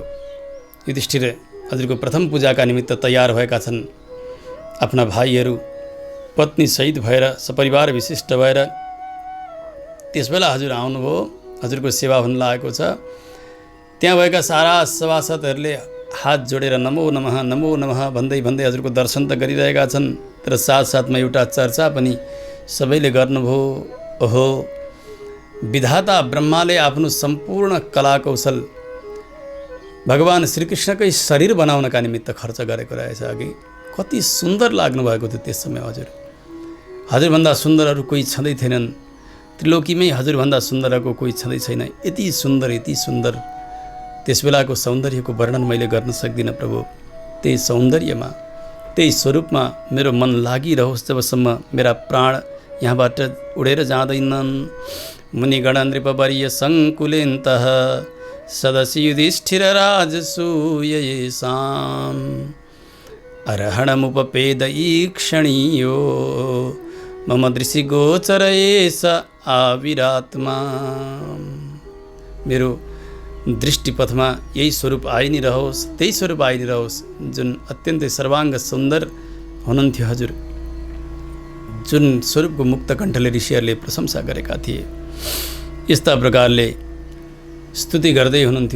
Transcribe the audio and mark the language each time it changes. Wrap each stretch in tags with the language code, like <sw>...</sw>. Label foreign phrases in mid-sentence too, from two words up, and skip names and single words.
<ne>युधिष्ठिर हजुरको प्रथम पूजाका निमित्त तयार भएका छन्। आफ्ना भाइहरू पत्नी सहित भएर, सपरिवार विशिष्ट भएर त्यसबेला हजुर आउनुभयो। हजुरको सेवा हुन लागेको छ। त्यहाँ भएका सारा सभासदहरूले हात जोडेर</ne> <sa>नमो नमः नमो नमः</sa> <ne>भन्दै भन्दै हजुरको दर्शन त गरिरहेका छन्, तर साथसाथमा एउटा चर्चा पनि सबैले गर्नुभयो। ओहो, विधाता ब्रह्माले आफ्नो सम्पूर्ण कला कौशल भगवान श्रीकृष्णकै शरीर बनाउनका निमित्त खर्च गरेको रहेछ। अघि कति सुन्दर लाग्नु भएको थियो त्यस समय। हजुरभन्दा सुन्दर अरू कोही छँदै थिएनन्। त्रिलोकीमै हजुरभन्दा सुन्दरको कोही छँदै छैन। यति सुन्दर त्यसबेलाको सौन्दर्यको वर्णन मैले गर्न सक्दिनँ। प्रभु त्यही सौन्दर्यमा, त्यही स्वरूपमा मेरो मन लागिरहोस् जबसम्म मेरा प्राण यहाँबाट उडेर जाँदैनन्।</ne> <sa>मुनिगण नृपवर्य सङ्कुलेन्तः सदसि युधिष्ठिर राजसूययेषाम् अरहणमुपपेद ईक्षणीयो मम दृष्टि गोचर एष आविरात्मा।</sa> <ne>मेरो दृष्टिपथमा यही स्वरूप आइ नै रहोस्, त्यही स्वरूप आइ नै रहोस् जुन अत्यन्तै सर्वाङ्ग सुन्दर हुनुहुन्थ्यो हजुर, जुन स्वरूपको मुक्त कण्ठले ऋषिहरूले प्रशंसा गरेका थिए। यस्ता प्रकारले स्तुति गर्दै हुनुहुन्थ्यो।</ne>